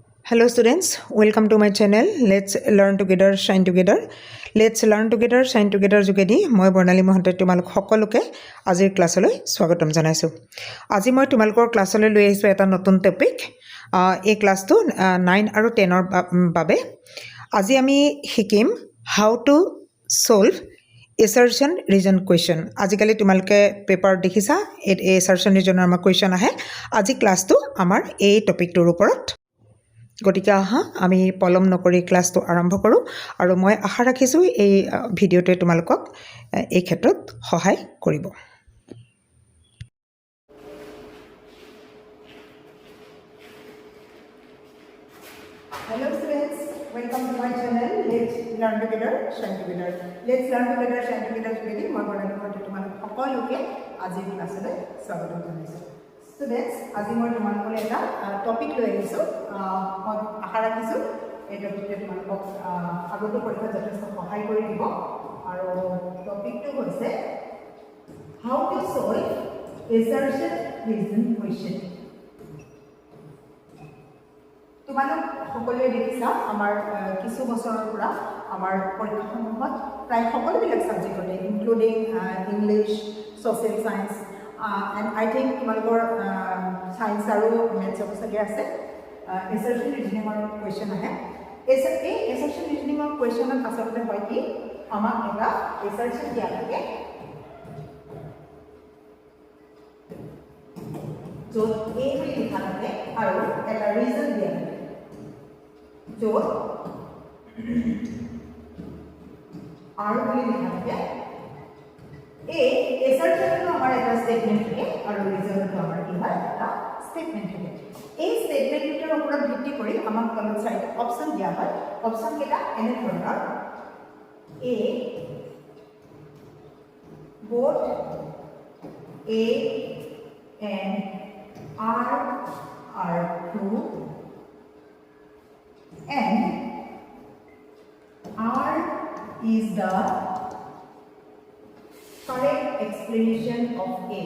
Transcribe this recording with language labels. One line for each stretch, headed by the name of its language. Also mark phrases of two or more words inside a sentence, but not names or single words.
English: Hello students, welcome to my channel. Let's learn together, shine together. Let's learn together, shine together
Assamese: যোগেদি মই বৰ্ণালী মহন্তই তোমালোক সকলোকে আজিৰ ক্লাছলৈ স্বাগতম জনাইছো। আজি মই তোমালোকৰ ক্লাছলৈ লৈ আহিছো এটা নতুন টপিক। এই ক্লাছটো 9 আৰু 10 ৰ বাবে আজি আমি শিকিম
English: how to solve assertion reason question.
Assamese: আজিকালি তোমালোকে পেপাৰ দেখিছা এই
English: assertion reason
Assamese: আমাৰ question আহে। আজি ক্লাছটো আমাৰ এই টপিকটোৰ ওপৰত গতিকে আমি পলম নকৰি ক্লাছটো আৰম্ভ কৰোঁ আৰু মই আশা ৰাখিছোঁ এই ভিডিঅ'টোৱে তোমালোকক এই ক্ষেত্ৰত সহায় কৰিব।
English: Hello students, welcome to my channel. Let's learn together, shine together. Let's learn together, shine together together.
Assamese: মই বৰ্ণালী মহন্তই তোমালোক সকলোকে আজিৰ ক্লাছলৈ স্বাগতম জনাইছোঁ। Students, আজি মই তোমালোকলৈ এটা টপিক লৈ আহিছোঁ। মই আশা ৰাখিছোঁ এই টপিকটোৱে তোমালোকক আগন্তুক পৰীক্ষাত যথেষ্ট সহায় কৰি দিব আৰু টপিকটো হৈছে
English: how to solve assertion reason question.
Assamese: তোমালোক সকলোৱে দেখিছা আমাৰ কিছু বছৰৰ পৰা আমাৰ পৰীক্ষাসমূহত প্ৰায় সকলোবিলাক ছাবজেক্টতে
English: including English, social science and I think
Assamese: তোমালোকৰ সায়েন্স আৰু মেথছৰ চাগে আছে
English: assertion reasoning question
Assamese: আহে। এই
English: assertion reasoning question
Assamese: ত আচলতে হয় কি আমাক এটা assertion দিয়া থাকে য'ত A বুলি লিখা থাকে আৰু এটা ৰিজন দিয়া থাকে য'ত R বুলি লিখা থাকে। এই assertion আমাৰ এটা স্টেটমেন্ট থাকে আৰু ৰিজনটো আমাৰ কি হয় এটা স্টেটমেন্ট থাকে। এই স্টেটমেন্টৰ ওপৰত ভিত্তি কৰি আমাক তলত চাৰিটা অপচন দিয়া হয়। অপচন কেইটা এনে ধৰণৰ
English: A both A and R are true and R is the correct explanation of A.